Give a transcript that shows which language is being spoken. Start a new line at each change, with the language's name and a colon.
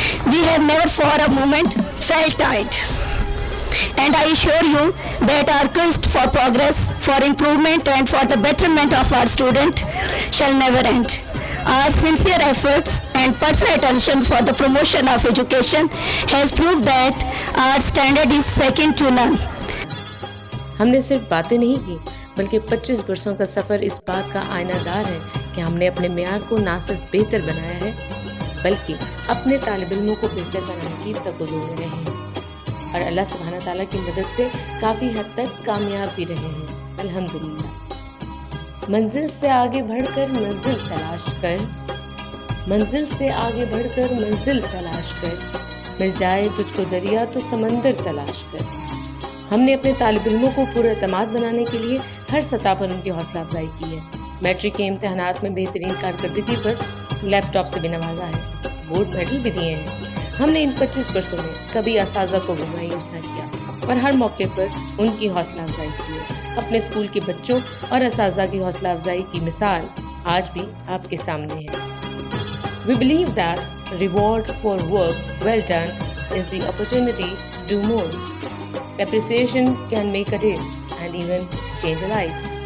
English: We have never for a moment felt tired. And I assure you that our quest for progress, for improvement, and for the betterment of our student shall never end. Our sincere efforts and personal attention for the promotion of education has proved that our standard is second to none.
Urdu: ہم نے صرف باتیں نہیں کی بلکہ 25 برسوں کا سفر اس بات کا آئینہ دار ہے کہ ہم نے اپنے معیار کو نہ صرف بہتر بنایا ہے بلکہ اپنے طالب علموں کو بہتر بنانے کی تقاضا میں رہے ہیں, اور اللہ سبحانہ تعالیٰ کی مدد سے کافی حد تک کامیاب بھی رہے ہیں الحمدللہ. منزل سے آگے بڑھ کر منزل تلاش کر, منزل سے آگے بڑھ کر منزل تلاش کر, مل جائے تجھ کو دریا تو سمندر تلاش کر. ہم نے اپنے طالب علموں کو پورا اعتماد بنانے کے لیے ہر سطح پر ان کی حوصلہ افزائی کی ہے. میٹرک کے امتحانات میں بہترین کارکردگی پر لیپ ٹاپ سے بھی نوازا ہے, گولڈ میڈل بھی دیے ہیں. ہم نے ان 25 برسوں میں کبھی اساتذہ کو بھی مایوس نہ کیا اور ہر موقع پر ان کی حوصلہ افزائی کی ہے. اپنے اسکول کے بچوں اور اساتذہ کی حوصلہ افزائی کی مثال آج بھی آپ کے سامنے ہے.
English: We believe that reward for work well done is the opportunity to do more. Appreciation can make a day and even change a life.